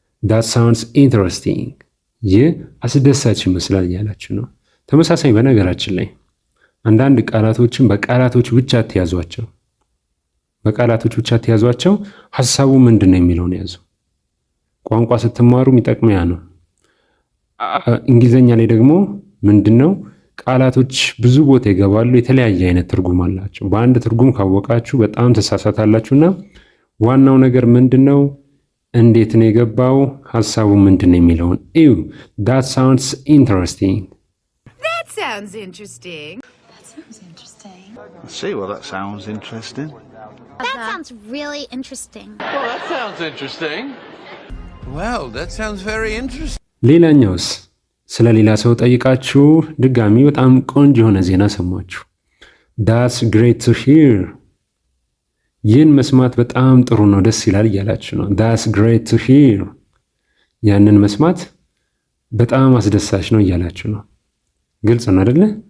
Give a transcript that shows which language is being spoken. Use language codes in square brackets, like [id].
[en] that sounds interesting [am] አስደሳች ይመስላል እያላችሁ ነው። ተመሳሳይ በነገራችን ላይ አንዳንድ ቃላቶችን በቃላቶች ብቻ አትያዟቸው። ሀሳቡ ምንድን ነው የሚለውን ያዙ። ቋንቋ ስትማሩ የሚጠቅመው ያ ነው። እንግሊዘኛ ላይ ደግሞ ምንድነው ቃላቶች ብዙ ቦታ ይገባሉ። የተለያየ አይነት ትርጉም አላቸው። በአንድ ትርጉም ካወቃችሁ በጣም ተሳሳታላችሁና ዋናው ነገር ምንድነው? እንዴት ነው የገባው? ሐሳቡ ምንድነው የሚለውን እዩ። [en] that sounds interesting. That sounds interesting. See, well, that sounds interesting. That sounds really interesting. Well, that sounds interesting. Well, that sounds very interesting. [am] ሌላኛውስ ስለ ሌላ ሰው ጠይቃችሁ ድጋሚ በጣም ቆንጆ የሆነ ዜና ሰማችሁ። [en] that's great to hear. [am] ይህን መስማት በጣም ጥሩ ነው፣ ደስ ይላል እያላችሁ ነው። [en] that's great to hear. [am] ያንን መስማት በጣም አስደሳች ነው እያላችሁ ነው። ግልጽ ነው አይደለ?